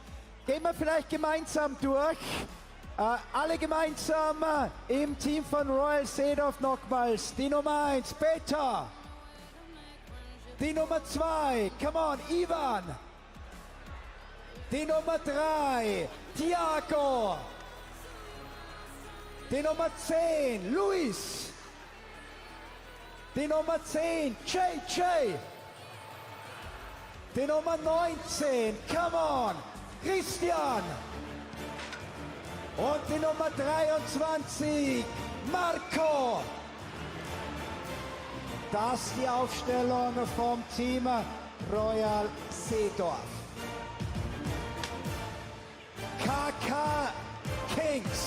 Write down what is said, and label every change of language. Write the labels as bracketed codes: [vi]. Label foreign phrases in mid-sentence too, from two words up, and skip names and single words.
[de] Gehen wir vielleicht gemeinsam durch. Alle gemeinsam im Team von Royal Seedorf nochmals. Die Nummer 1, Peter. Die Nummer 2, [en] come on, Ivan. [de] Die Nummer 3, Thiago. Die Nummer 10, Luis. Die Nummer 10, JJ. Die Nummer 19, [en] come on, Christian. [de] Und die Nummer 23, Marco. Das ist die Aufstellung vom Team Royal Seedorf. Kaká Kings.